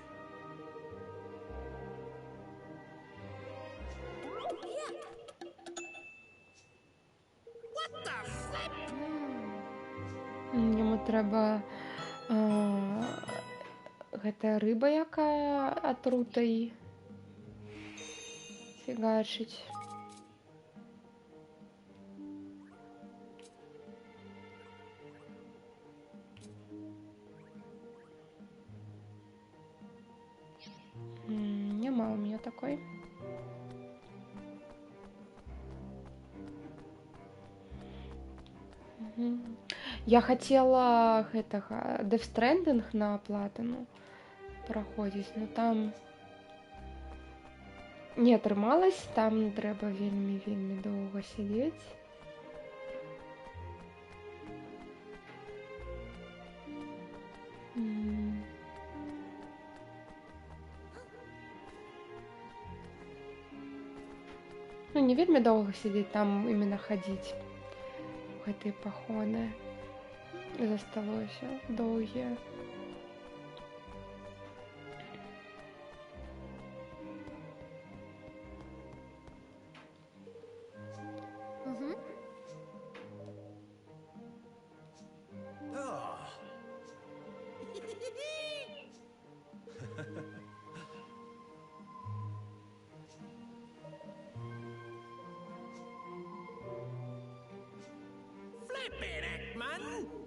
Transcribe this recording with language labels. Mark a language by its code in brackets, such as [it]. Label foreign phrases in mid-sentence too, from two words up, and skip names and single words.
[en] Yeah. What the flip? [be] Яму трэба гэтая рыба, якая атрутай фігачыць. Няма [ru] у меня такой. Я хотела [be] гэтага Death Stranding [ru] на платину [be] праходзіць, но там не атрымалась, там трэба вельмі доўга сядзець. Ну, не вельмі доўга сядзець, там именно хадзіць у гэтыя паходы. Засталося доўгія. [en] Oh, Flip it, Ekman!